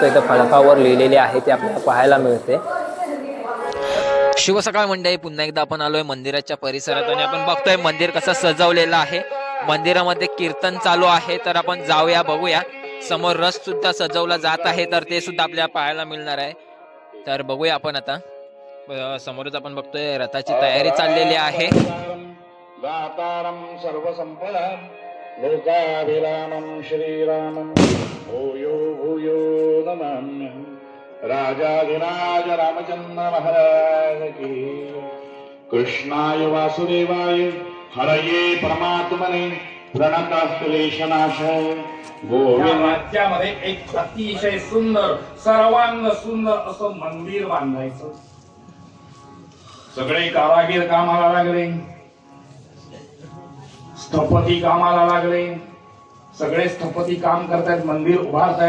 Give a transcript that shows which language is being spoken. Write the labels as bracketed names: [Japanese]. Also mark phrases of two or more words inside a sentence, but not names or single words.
[Marathi] इथे फलकावर लिहिलेली आहे ते आपल्याला पाहायला मिळते. शुभ सकाळ मंडळी, पुन्हा एकदा आपण आलोय मंदिराच्या परिसरात आणि आपण बघतोय मंदिर कसं सजवलेलं आहे. मंदिरामध्ये कीर्तन चालू आहे, तर आपण जाऊया बघूया. समोर रथ सुद्धा सजवला जात आहे, तर ते सुद्धा आपल्याला पाहायला मिळणार आहे. तर बघूया आपण आता. समोरच आपण बघतोय रथाची तयारी चाललेली आहे. [Sanskrit] दातारं सर्वसंपदां लोकाभिरामं श्रीरामं भूयो भूयो नमाम्यहं. [Hindi] राजाधिराज रामचंद्र महाराज की. [Sanskrit] कृष्णाय वासुदेवाय हरये परमात्मने प्रणतक्लेशनाशाय गोविंद. [Marathi] राज्यामध्ये एक अतिशय सुंदर, सर्वांग सुंदर असं मंदिर बांधायचं. सगळे कारागीर कामाला लागले, स्थपती कामाला लागले, सगळे स्थपती काम करतायत, मंदिर उभारतायत.